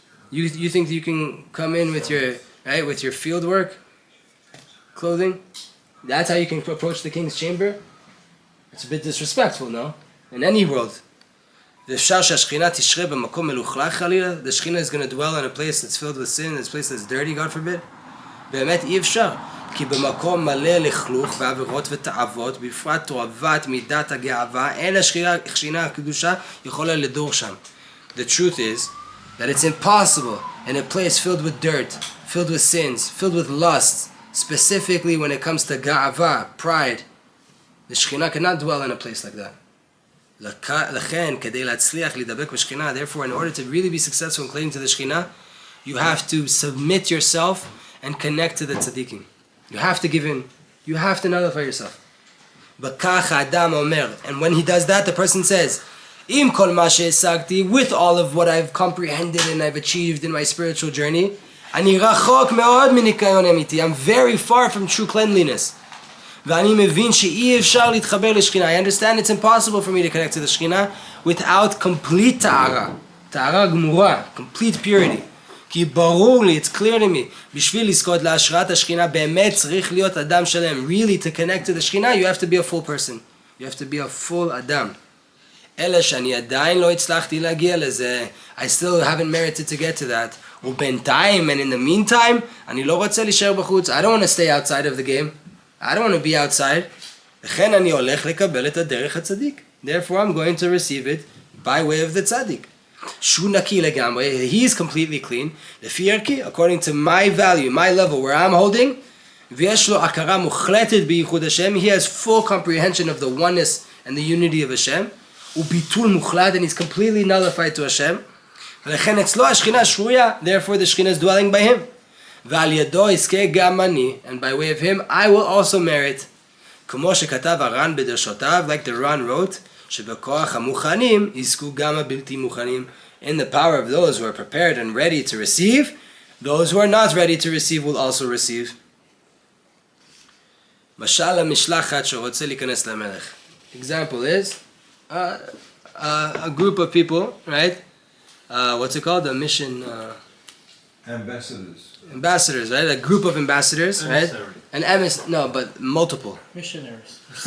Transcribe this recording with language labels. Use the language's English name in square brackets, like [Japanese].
[English] You think you can come in with your field work clothing? That's how you can approach the king's chamber? It's a bit disrespectful, no? In any world. The Shekhinah is going to dwell in a place that's filled with sin, this place that's dirty, God forbid. [Hebrew] באמת אי אפשר. כי במקום מלא לכלוך ועבירות ותאוות, בפרט תועבת מידת הגאווה, אין השכינה הקדושה יכולה לדור שם. [English] The truth is that it's impossible in a place filled with dirt, filled with sins, filled with lusts, specifically when it comes to ga'ava, pride. The Shekhinah cannot dwell in a place like that. [Hebrew] לכן, כדי להצליח להידבק בשכינה, [English] therefore, in order to really be successful in clinging to the Shekhinah, you have to submit yourself and connect to the tzaddikim. You have to give in. You have to nullify yourself. [Hebrew] בכך האדם אומר, [English] and when he does that, the person says, [Hebrew] עם כל מה שהשגתי, [English] with all of what I've comprehended and I've achieved in my spiritual journey, [Hebrew] אני רחוק מאוד מניקיון אמיתי. [English] I'm very far from true cleanliness. [Hebrew] ואני מבין שאי אפשר להתחבר לשכינה. [English] I understand it's impossible for me to connect to the Shekhinah without complete ta'ara. ta'ara גמורה, complete purity. [Hebrew] כי ברור לי, [English] it's clear to me, [Hebrew] בשביל לזכות להשראת השכינה, באמת צריך להיות אדם שלם. [English] Really, to connect to the Shekhinah, you have to be a full person. You have to be a full אדם. [Hebrew] אלא שאני עדיין לא הצלחתי להגיע לזה. [English] I still haven't merited to get to that. [Hebrew] ובינתיים, [English] and in the meantime, [Hebrew] אני לא רוצה להישאר בחוץ. [English] I don't want to stay outside of the game. I don't want to be outside. [Hebrew] לכן אני הולך לקבל את הדרך הצדיק. [English] Therefore, I'm going to receive it by way of the tzaddik. [Hebrew] שהוא נקי לגמרי. [English] He is completely clean. [Hebrew] לפי ערכי, [English] according to my value, my level, where I'm holding, [Hebrew] ויש לו הכרה מוחלטת בייחוד השם. [English] He has full comprehension of the oneness and the unity of Hashem. [Hebrew] וביטול מוחלט, [English] and he's completely nullified to Hashem. [Hebrew] ולכן אצלו השכינה שרויה, [English] therefore the Shekhinah is dwelling by him. [Hebrew] ועל ידו יזכה גם אני, [English] and by way of him I will also merit. [Hebrew] כמו שכתב הר"ן בדרשותיו, [English] like the Ran wrote, [Hebrew] שבכוח המוכנים יזכו גם הבלתי מוכנים. [English] In the power of those who are prepared and ready to receive, those who are not ready to receive will also receive. [Hebrew] משל המשלחת שרוצה להיכנס למלך. [English] Example is a group of people, right? What's it called? A mission... ambassadors, right? A group of ambassadors, right? No, but multiple. Missionaries.